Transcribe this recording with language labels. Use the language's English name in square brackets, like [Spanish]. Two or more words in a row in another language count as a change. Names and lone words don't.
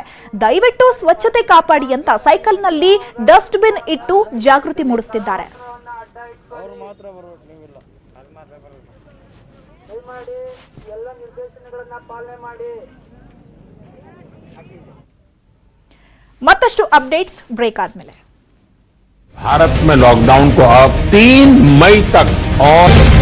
[Kannada] ದಯವಿಟ್ಟು ಸ್ವಚ್ಛತೆ ಕಾಪಾಡಿ ಅಂತ ಸೈಕಲ್ನಲ್ಲಿ [English] dust bin [Kannada] ಇಟ್ಟು ಜಾಗೃತಿ ಮೂಡಿಸುತ್ತಿದ್ದಾರೆ. ಮತ್ತಷ್ಟು [English] updates break [Kannada] ಆದ್ಮೇಲೆ. [Hindi] भारत में लॉकडाउन को अब 3 मई तक और